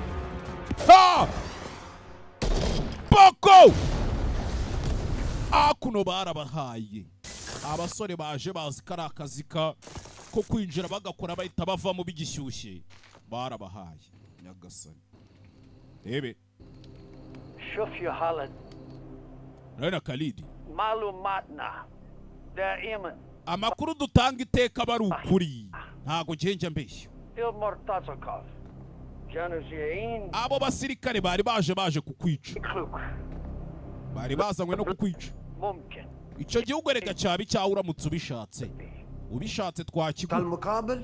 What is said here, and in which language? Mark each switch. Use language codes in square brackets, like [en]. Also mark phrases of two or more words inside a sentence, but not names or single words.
[rw] Ha! Boko! Akuno barabahaye. Abasore baje bazi kari akazi ko kwinjira bagakora bahita bavamo bigishyushye. Barabahaye. Nyagasani. Ebe. [ar] شوف يا خالد. [rw] Rena Khalid. [ar] معلوماتنا دائما. [rw] Amakuru dutanga iteka bari ukuri. Ntago ngenje mbeshyo. Mortazakov. Januzien. Abo basirikare bari baje kukwica. Bari bazanywe no kukwica. [ar] ممكن. [rw] Icyo gihugu rega cyabi cyawe uramutse ubishatse twakigura.